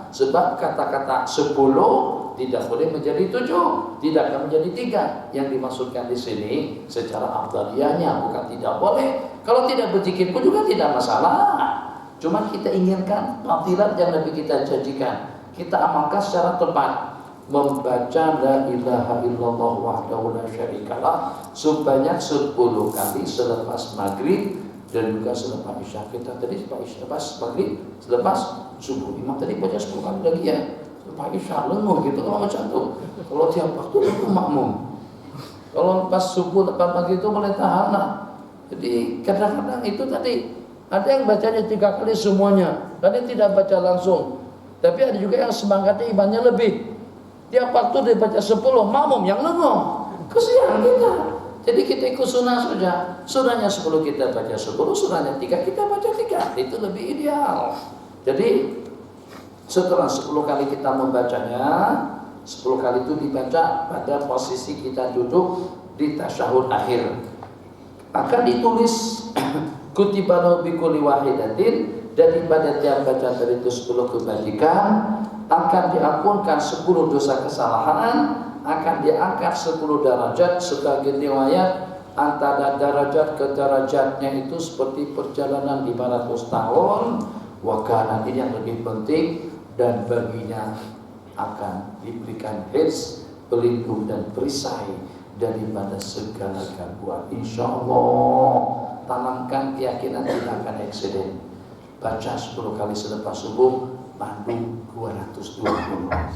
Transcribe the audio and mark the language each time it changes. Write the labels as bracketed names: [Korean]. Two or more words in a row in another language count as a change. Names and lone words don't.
[Malay] Sebab kata-kata 10 tidak boleh menjadi 7, tidak akan menjadi 3. Yang dimaksudkan di sini secara afdaliyahnya, bukan tidak boleh. Kalau tidak berzikir pun juga tidak masalah. Cuma kita inginkan fadilat yang Nabi kita janjikan, kita amalkan secara tepat. Membaca [Arabic] لا إله إلا الله وحده لا شريك له [Malay] sebanyak 10 kali selepas maghrib dan juga selepas isya. Kita tadi selepas maghrib, selepas subuh. Imam tadi baca 10 kali lagi ya. Selepas isya lenguh gitu kalau macam tu. Kalau tiap waktu itu makmum. Kalau pas subuh lepas maghrib itu boleh tahan lah. Jadi kadang-kadang itu tadi ada yang bacanya 3 kali semuanya, kadang tidak baca langsung. Tapi ada juga yang semangatnya imannya lebih. Tiap waktu dia baca 10, makmum yang lenguh. Kesian kita. Jadi kita ikut sunnah saja. Sunnahnya 10 kita baca 10, sunnahnya 3 kita baca 3. Itu lebih ideal. Jadi setelah 10 kali kita membacanya, 10 kali itu dibaca pada posisi kita duduk di tasyahud akhir. Akan ditulis [Arabic] كتب له بكل واحدة, [Malay] daripada tiap bacaan dari itu 10 kebajikan, akan diampunkan 10 dosa kesalahan, akan diangkat 10 derajat. Sebagai riwayat antara derajat ke derajatnya itu seperti perjalanan 500 tahun. Wakana, ini yang lebih penting, dan baginya akan diberikan hifz, pelindung dan perisai daripada segala gangguan. Insyaallah, tanamkan keyakinan tidak akan eksiden. Baca 10 kali selepas subuh, pandu 220.